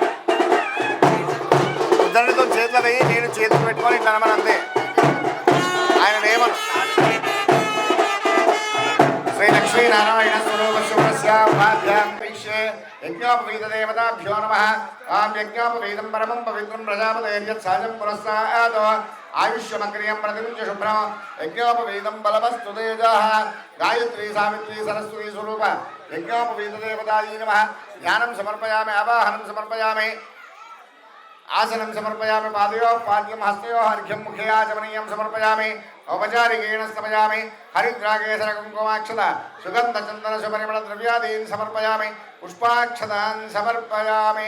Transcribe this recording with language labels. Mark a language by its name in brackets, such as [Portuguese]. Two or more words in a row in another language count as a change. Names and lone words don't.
[Telugu] उद्धरणितो చేతుల వేయి నేను చేతులు పెట్టుకొని ఇట్లా అనమని అంతే। ఆయన ఏమను [Sanskrit] श्री लक्ष्मी नारायण स्वरूपस्य परस्य भाभ्यां पिष्ये यज्ञोपवीत देवताभ्यो नमः। आं यज्ञोपवीतं परमं पवित्रं प्रजापतेर्यत् साजं पुरस्तात् ఆయుష్యమక్రియం ప్రతిముంచ శుభ్రం యజ్ఞోపవీతం బలమస్తు తేజః గాయత్రీ సావిత్రీ సరస్వతీ స్వరూప యజ్ఞోపవీత దేవతాయై నమః ధ్యానం సమర్పయామి ఆవాహనం సమర్పయామి ఆసనం సమర్పయామి పాదయోః పాద్యం హస్తయోః అర్ఘ్యం ముఖే ఆచమనీయం సమర్పయామి ఔపచారికేణ స్థమయామి హరిద్రాకేసర కుంకుమాక్షత సుగంధ చందన సుపరిమళ ద్రవ్యాదీన్ సమర్పయామి పుష్పాక్షతాన్ సమర్పయామి.